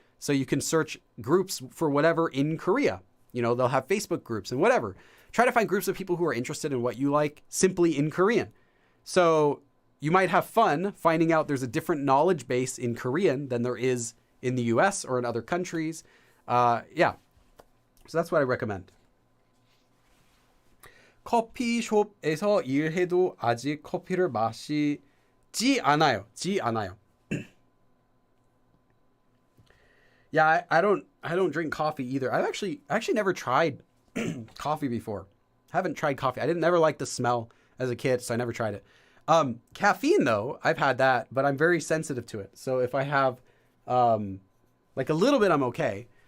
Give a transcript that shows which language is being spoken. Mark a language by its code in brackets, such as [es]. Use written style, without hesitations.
[en] So you can search groups for whatever in Korea. They'll have Facebook groups and whatever. Try to find groups of people who are interested in what you like simply in Korean. So you might have fun finding out there's a different knowledge base in Korean than there is in the US or in other countries. So that's what I recommend. [ko] 커피숍에서 일해도 아직 커피를 마시지 않아요. [en] Yeah, I don't drink coffee either. I've actually never tried coffee before. Haven't tried coffee. I never liked the smell as a kid, so I never tried it. Caffeine though, I've had that, but I'm very sensitive to it. So if I have a little bit, I'm okay.